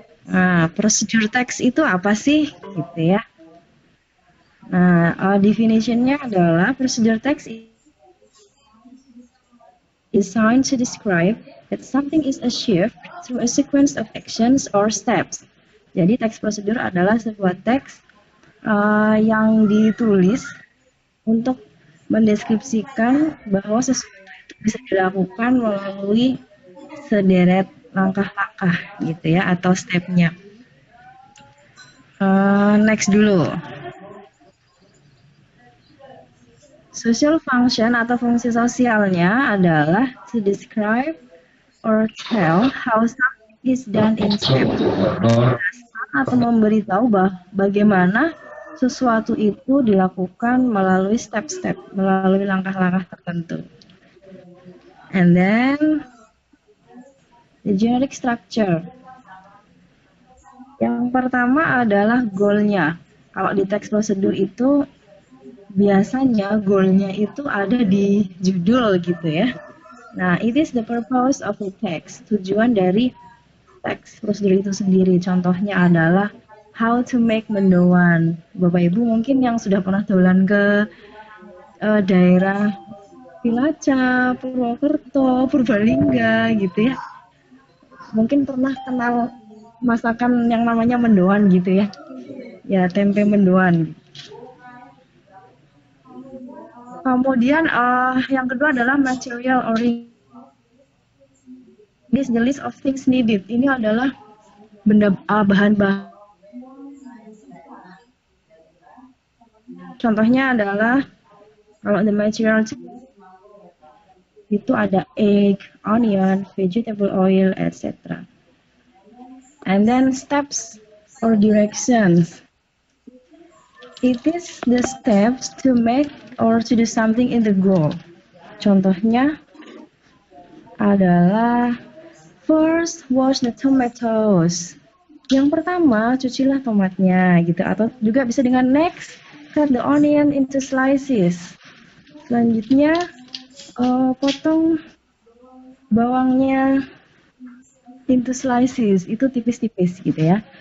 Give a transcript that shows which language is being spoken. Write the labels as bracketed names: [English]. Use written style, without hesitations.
[Indonesian] Nah, prosedur teks itu apa sih? Gitu ya. Nah, definition-nya adalah prosedur teks [English] designed to describe that something is achieved through a sequence of actions or steps. [Indonesian] Jadi teks prosedur adalah sebuah teks yang ditulis untuk mendeskripsikan bahwa sesuatu itu bisa dilakukan melalui sederet langkah-langkah gitu ya, atau stepnya. Next dulu. [English] Social function [Indonesian] atau fungsi sosialnya adalah [English] to describe or tell how something is done in step. [Indonesian] Atau memberitahu bagaimana sesuatu itu dilakukan melalui step-step, melalui langkah-langkah tertentu. [English] And then the generic structure. [Indonesian] Yang pertama adalah goal-nya. Kalau di teks prosedur itu biasanya goal-nya itu ada di judul gitu ya. [English] Nah, it is the purpose of the text. [Indonesian] Tujuan dari teks prosedur itu sendiri. Contohnya adalah [English] how to make [Indonesian] mendoan. Bapak Ibu mungkin yang sudah pernah dolan ke daerah Cilacap, Purwokerto, Purbalingga gitu ya. Mungkin pernah kenal masakan yang namanya mendoan gitu ya. Ya, tempe mendoan. Kemudian yang kedua adalah material oriented. [English] This the list of things needed. [Indonesian] Ini adalah bahan-bahan. Contohnya adalah kalau [English] the material [Indonesian] itu ada egg, onion, vegetable oil, etc. [English] And then steps or directions. It is the steps to make or to do something in the goal. [Indonesian] Contohnya adalah [English] first wash the tomatoes. [Indonesian] Yang pertama cucilah tomatnya gitu, atau juga bisa dengan [English] next cut the onion into slices. [Indonesian] Selanjutnya potong bawangnya [English] into slices, [Indonesian] itu tipis-tipis gitu ya.